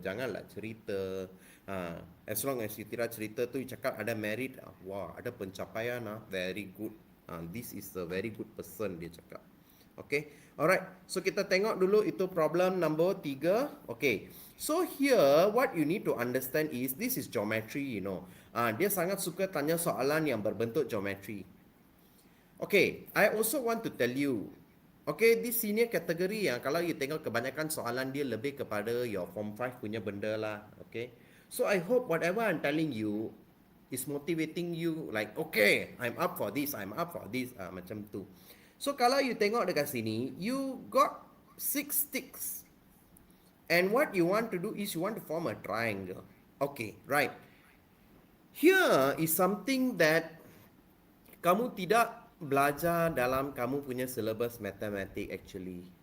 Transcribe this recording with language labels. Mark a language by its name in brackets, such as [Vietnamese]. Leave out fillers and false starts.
[Malay] Janganlah cerita. [English] As long as you [Malay] tidak cerita tu, you cakap ada merit, wah ada pencapaian, [English] very good. This is a very good person, [Malay] dia cakap. [English] Okay, alright. So [Malay] kita tengok dulu itu [English] problem number 3. Okay, so here what you need to understand is this is geometry, you know. [Malay] Dia sangat suka tanya soalan yang berbentuk geometry. [English] Okay, I also want to tell you, okay, this senior category [Malay] kalau [English] you [Malay] tengok kebanyakan soalan dia lebih kepada [English] your form 5 [Malay] punya benda lah. [English] Okay, so I hope whatever I'm telling you is motivating you, like okay, I'm up for this, [Malay] macam tu. [English] So [Malay] kalau [English] you [Malay] tengok dekat sini, [English] you got 6 sticks. And what you want to do is you want to form a triangle. Okay, right. Here is something that [Malay] kamu tidak belajar dalam kamu punya syllabus matematik [English] actually.